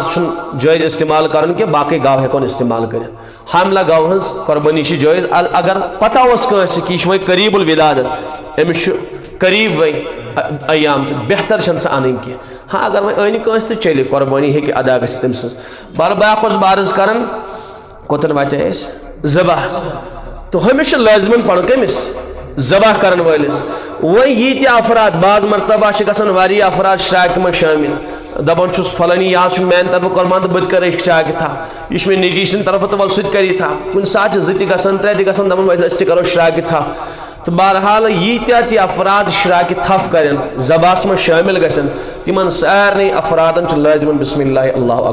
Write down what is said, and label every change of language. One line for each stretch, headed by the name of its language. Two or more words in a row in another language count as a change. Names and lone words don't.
Kashmiri: چھُنہٕ جٲیز استعمال کرُن کینٛہہ باقٕے گاو ہٮ۪کون استعمال کٔرِتھ حاملہ گاو ہٕنٛز قۄربٲنی چھِ جٲیز اگر پتہ اوس کٲنٛسہِ کہِ یہِ چھُ وۄنۍ قریٖب الولادت أمِس چھُ قریٖب وۄنۍ ایام تہٕ بہتر چھنہٕ سۄ انٕنۍ کینٛہہ ہاں اگر وۄنۍ أنۍ کٲنٛسہِ تہٕ چلہِ قۄربٲنی ہیٚکہِ ادا گٔژھِتھ تٔمۍ سٕنٛز بیٛاکھ اوس بہٕ عرض کران کوٚتن واتے أسۍ ذبح تہٕ ہُمِس چھُ لٲزمن پرُن کٔمِس ذبح کرن وٲلِس وۄنۍ ییٖتیٛاہ افراد بعض مرتبہ چھِ گژھان واریاہ افراد شراکہِ منٛز شٲمِل دپان چھُس فلٲنی یہِ حظ چھُ میانہِ طرفہٕ قۄربان تہٕ بہٕ تہِ کرٕ شراکہِ تھپھ یہِ چھُ مےٚ نیٚچی سٕنٛدِ طرفہٕ تہٕ وَلہٕ سُہ تہِ کَرِ یہِ تھپھ کُنہِ ساتہٕ چھِ 2 تہِ گژھان 3 تہِ گژھان دپان أسۍ تہِ کرو شراکہِ تھپھ تہٕ بہرحال ییٖتیٛاہ تہِ افراد شراکہِ تھپھ کرن ذبحس منٛز شٲمِل گژھن تِمن سارنٕے افرادن چھُ لٲزمن
Arabic: بسم اللہ اللہ